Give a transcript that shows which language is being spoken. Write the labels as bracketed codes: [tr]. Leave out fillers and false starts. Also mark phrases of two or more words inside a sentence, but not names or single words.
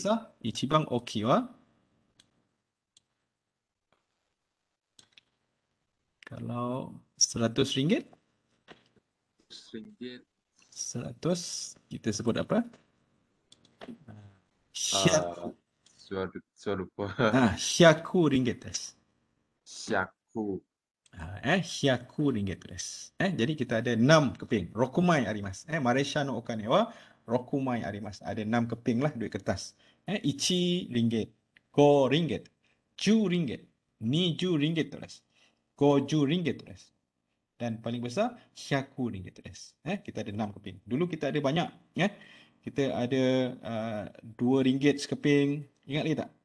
[ms] besar, [ja] Ichiban oki wa. [ms] Kalau RM100, 100 ringgit. 100 kita sebut apa? Hyaku. Saya lupa. [ja] Hyaku ringgit desu. Syaku. Hyaku ringgit desu. [ms] Jadi kita ada 6 keping. [ja] Rokumai arimasu. Malaysia no okane wa rokumai arimasu. [ms] Ada 6 keping lah duit kertas. [ja] Ichi ringgit, 5 ringgit, 10 ringgit, 20 ringgit desu. 50 ringgit desu. [ms] Dan paling besar [ja] Hyaku ringgit desu. [ms] Kita ada 6 keping. Dulu kita ada banyak. Kita ada RM2 sekeping. Ingat lagi tak?